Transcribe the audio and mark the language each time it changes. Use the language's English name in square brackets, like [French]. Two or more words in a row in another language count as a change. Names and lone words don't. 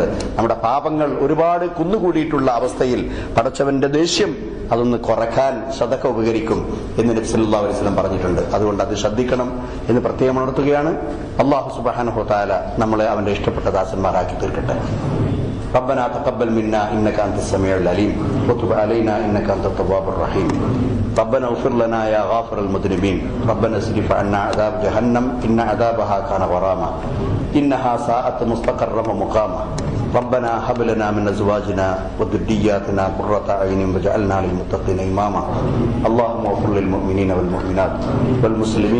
[Malayalam] നമ്മുടെ പാപങ്ങൾ ഒരുപാട് കുന്നുകൂടിയിട്ടുള്ള അവസ്ഥയിൽ പടച്ചവന്റെ ദേഷ്യം അതൊന്ന് കുറക്കാൻ സദക്ക ഉപകരിക്കും എന്ന് നബി [Arabic] صلى الله عليه وسلم [Malayalam] പറഞ്ഞിട്ടുണ്ട്. അതുകൊണ്ട് അത് ശ്രദ്ധിക്കണം എന്ന് പ്രത്യേകം ഉണർത്തുകയാണ്. [Arabic] الله سبحانه وتعالى [Malayalam] നമ്മളെ അവന്റെ ഇഷ്ടപ്പെട്ട ദാസന്മാരാക്കി തീർക്കട്ടെ. [Arabic] ربنا تقبل منا إنك أنت السميع العليم وتب علينا إنك أنت التواب الرحيم ربنا اغفر لنا يا غافر المذنبين ربنا اصرف عنا عذاب جهنم إن عذابها كان غراما إنها ساءت مستقرا ومقاما ربنا هب لنا من أزواجنا وذرياتنا قرة أعين واجعلنا للمتقين إماما اللهم اغفر للمؤمنين والمؤمنات والمسلمين